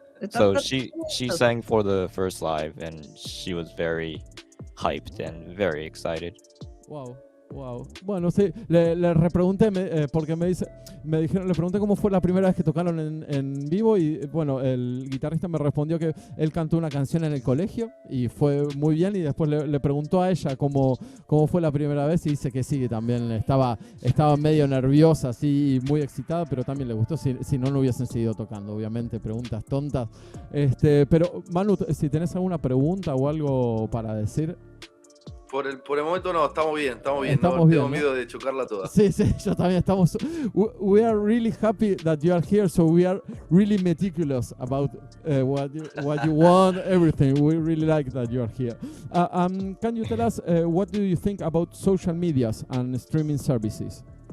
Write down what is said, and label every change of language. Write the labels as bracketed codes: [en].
[en] So she sang for the first live and she was very hyped and very excited. Wow. [es] Bueno, sí, le repregunté porque le pregunté cómo fue la primera vez que tocaron en vivo, y bueno, el guitarrista me respondió que él cantó una canción en el colegio y fue muy bien, y después le preguntó a ella cómo fue la primera vez, y dice que sí, que también estaba medio nerviosa, así, muy excitada, pero también le gustó, si no hubiesen seguido tocando, obviamente, preguntas tontas. Pero Manu, si tenés alguna pregunta o algo para decir. Por el momento no, estamos bien, no bien, tengo miedo de chocarla toda. Sí, yo también estamos. [en] We are really happy that you are here, so we are really meticulous about what you want, everything. We really like that you are here. Can you tell us what do you think about social medias and streaming services?